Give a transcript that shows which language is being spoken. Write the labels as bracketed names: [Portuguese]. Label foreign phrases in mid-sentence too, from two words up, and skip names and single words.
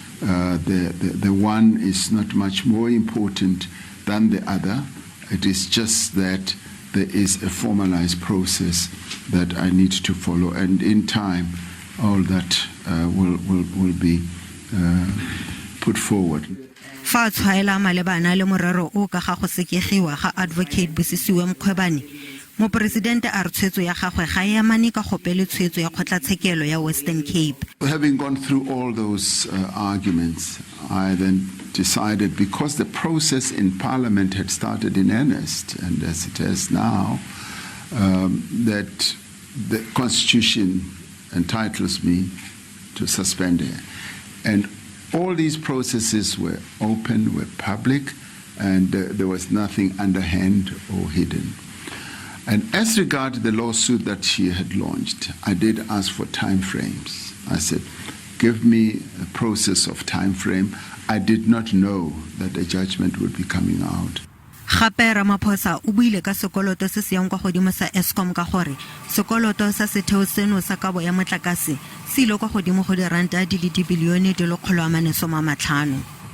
[English] The one is not much more important than the other. It is just that there is a formalized process that I need to follow, and in time all that will be put forward. [Tswana] Fa tshwaela malebana le morero o ka ga go sekegiwa ga advocate Bosisiwe Mkhwebane, Mopresidente a re tshwetso ya gagwe ga e amane ka gope le tshwetso ya kgotlatshekelo ya Western Cape. [English] Having gone through all those arguments, I then decided, because the process in Parliament had started in earnest, and as it is now, that the Constitution entitles me to suspend her. And all these processes were open, were public, and there was nothing underhand or hidden. And as regard the lawsuit that she had launched, I did ask for time frames. I said, give me a process of time frame. I did not know that a judgment would be coming out. [Tswana] Gape Ramaphosa o buile ka sekoloto se se yang kwa godimo sa Eskom ka gore sekoloto sa setheo seno sa kabo ya motlakase se ile kwa godimo go diranta di le dibilione di le 450.